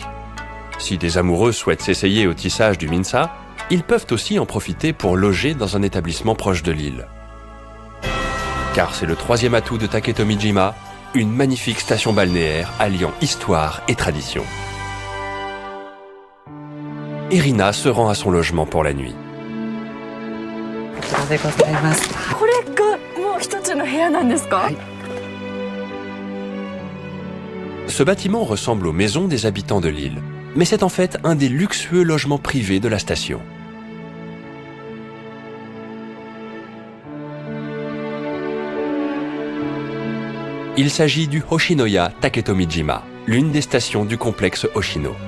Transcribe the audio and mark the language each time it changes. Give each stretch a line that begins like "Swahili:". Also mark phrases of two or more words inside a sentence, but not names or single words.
French: Si des amoureux souhaitent s'essayer au tissage du minsa, ils peuvent aussi en profiter pour loger dans un établissement proche de l'île. Car c'est le 3e atout de Taketomijima, une magnifique station balnéaire alliant histoire et tradition. Rina se rend à son logement pour la nuit.
Japanese: これがもう一つの部屋なんですか？
French: Ce bâtiment ressemble aux maisons des habitants de l'île, mais c'est en fait un des luxueux logements privés de la station. Il s'agit du Hoshinoya Taketomijima, l'une des stations du complexe Hoshino.